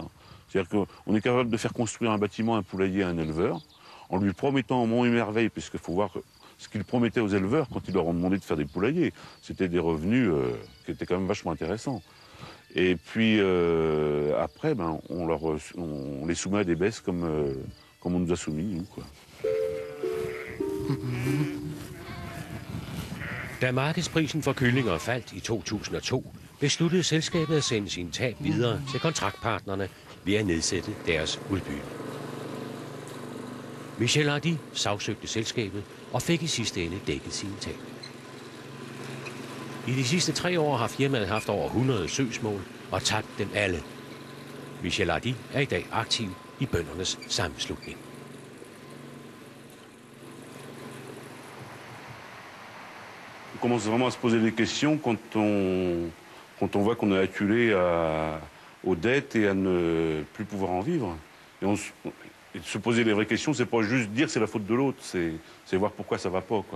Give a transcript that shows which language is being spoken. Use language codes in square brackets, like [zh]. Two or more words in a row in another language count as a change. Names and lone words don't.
[fr] C'est-à-dire qu'on est capable de faire construire un bâtiment, un poulailler à un éleveur en lui promettant en monts et merveilles, puisqu'il faut voir ce qu'ils promettaient aux éleveurs quand ils leur ont demandé de faire des poulaillers. C'était des revenus qui étaient quand même vachement intéressants. Et puis après, on les soumet à des baisses comme on nous a soumis, nous, quoi. [da] Da markedsprisen for kyllinger faldt i 2002, besluttede selskabet at sende sine tab videre til kontraktpartnerne ved at nedsætte deres udbytte. Michel Hardy sagsøgte selskabet og fik i sidste ende dækket sine tab. I de sidste 3 år har firmaet haft over 100 søgsmål og tabt dem alle. Michel Hardy er i dag aktiv i bøndernes sammenslutning. [fr] On commence vraiment à se poser des questions quand on voit qu'on est acculé aux dettes et à ne plus pouvoir en vivre. Et de se poser les vraies questions, c'est pas juste dire c'est la faute de l'autre, c'est voir pourquoi ça va pas, quoi.